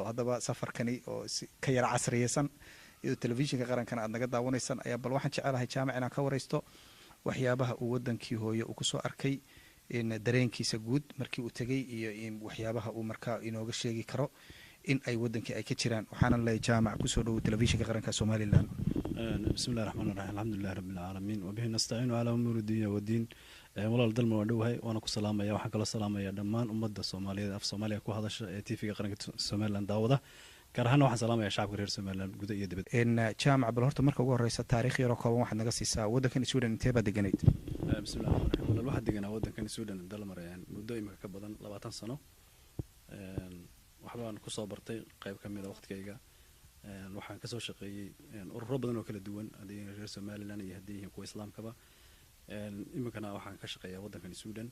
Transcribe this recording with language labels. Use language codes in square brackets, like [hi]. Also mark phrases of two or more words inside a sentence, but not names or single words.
[so] haddaba safarkani oo ka yara casriyeysan iyo telefishinka qarankana aad naga daawanaysan ayaa bal waxaan jecelahay jaamac inaan ka wareysto waxyaabaha uu wadankii hooyo uu ku soo arkay in dareenkiisa guud markii uu tagay iyo in waxyaabaha uu markaa inooga sheegi karo in ay wadankii ay ka jiraan. waxaana leeyahay jaamac ku soo dhaw telefishinka qaranka Somaliland. [ar] بسم الله الرحمن الرحيم الحمد لله رب العالمين وبه نستعين على أمور الدنيا والدين. [so] walaal dalma waa dhowhay waana ku salaamaya waxaan kala salaamaya dhammaan ummadda Soomaaliyeed af Soomaaliya ku hadasha ee TV-ga qaranka Somaliland daawada gaar ahaan waxaan salaamaya shacabka reer Somaliland guud iyo dibadda. in jaamac bal horta marka ugu horeysa taariikh yar oo kooban waxaad naga siisaa wadankan Sweden intee baad deganayd? [ar] بسم الله الرحمن الرحيم [so] walaal waxaan deganaa wadankan Sweden dalmarayaan muddo imika ka badan 20 sano. waxbaan ku soo bartay qayb ka mid ah waqtigayga. waxaan ka soo shaqeeyay ururo badan oo kala duwan hadii reer Somaliland iyo hadii kuwa islaamkaba. imikana waxaan ka shaqeeyaa wadankan Sweden.